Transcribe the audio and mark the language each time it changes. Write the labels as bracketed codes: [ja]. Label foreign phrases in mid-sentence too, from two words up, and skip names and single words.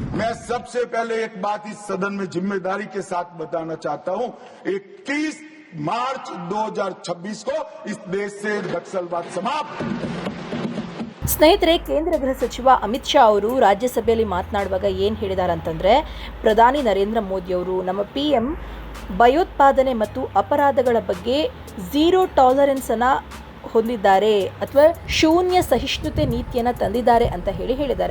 [hi] मैं सबसे पहले एक बात इस सदन में जिम्मेदारी के साथ बताना चाहता हूं। 21 मार्च 2026 को इस देश से नक्सलवाद समाप्त। [kn] ಸ್ನೇಹಿತರೆ, ಕೇಂದ್ರ ಗೃಹ ಸಚಿವ ಅಮಿತ್ ಶಾ ಅವರು ರಾಜ್ಯಸಭೆಯಲ್ಲಿ ಮಾತನಾಡುವಾಗ ಏನು ಹೇಳಿದ್ದಾರೆ ಅಂತಂದರೆ, ಪ್ರಧಾನಿ ನರೇಂದ್ರ ಮೋದಿ ಅವರು ನಮ್ಮ PM ಭಯೋತ್ಪಾದನೆ ಮತ್ತು ಅಪರಾಧಗಳ ಬಗ್ಗೆ [en] zero toleranceನ್ನು [kn] ಹೊಂದಿದ್ದಾರೆ ಅಥವಾ ಶೂನ್ಯ ಸಹಿಷ್ಣುತೆ ನೀತಿಯನ್ನು ತಂದಿದ್ದಾರೆ ಅಂತ ಹೇಳಿದ್ದಾರೆ.